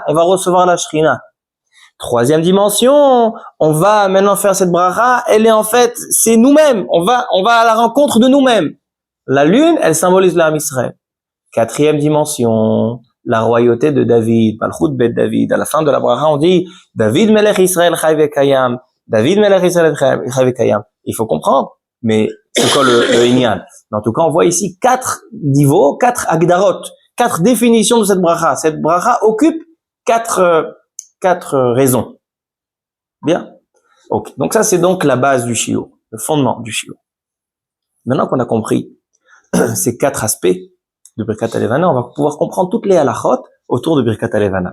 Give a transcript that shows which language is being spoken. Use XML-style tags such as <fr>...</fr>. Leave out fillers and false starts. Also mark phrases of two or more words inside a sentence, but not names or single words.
<fr>On va recevoir la shrina. Troisième dimension, on va maintenant faire cette bracha. Elle est en fait, c'est nous-mêmes. On va à la rencontre de nous-mêmes. La lune, elle symbolise l'</fr> <he>עם ישראל.</he> <fr>Quatrième dimension, la royauté de David.</fr> <he>מלכות בית דוד.</he> <fr>À la fin de la bracha, on dit</fr> <he>דוד מלך ישראל חי וקיים. דוד מלך ישראל חי וקיים.</he> <fr>Il faut comprendre. Mais c'est quoi le inyan? En tout cas, on voit ici 4 niveaux, 4 agdarot, 4 définitions de cette bracha. Cette bracha occupe 4 raisons. Bien. Ok. Donc ça, c'est donc la base du shiur, le fondement du shiur. Maintenant qu'on a compris ces 4 aspects de</fr> <he>ברכת הלבנה,</he> <fr>on va pouvoir comprendre toutes les halachot autour de</fr> <he>ברכת הלבנה.</he>